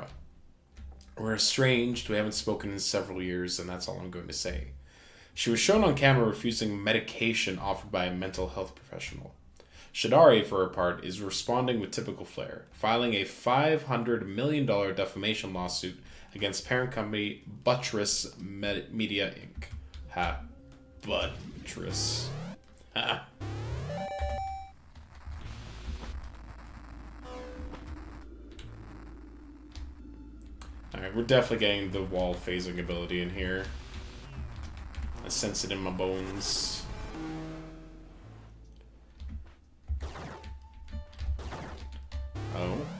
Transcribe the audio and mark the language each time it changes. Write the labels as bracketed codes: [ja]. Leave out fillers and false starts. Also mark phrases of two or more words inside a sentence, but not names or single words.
[en] We're estranged, we haven't spoken in several years, and that's all I'm going to say. She was shown on camera refusing medication offered by a mental health professional. Shadhari, for her part, is responding with typical flair, filing a $500 million defamation lawsuit against parent company Buttress Media Inc. Ha. Buttress. Ha. Alright, we're definitely getting the wall phasing ability in here. I sense it in my bones. Oh.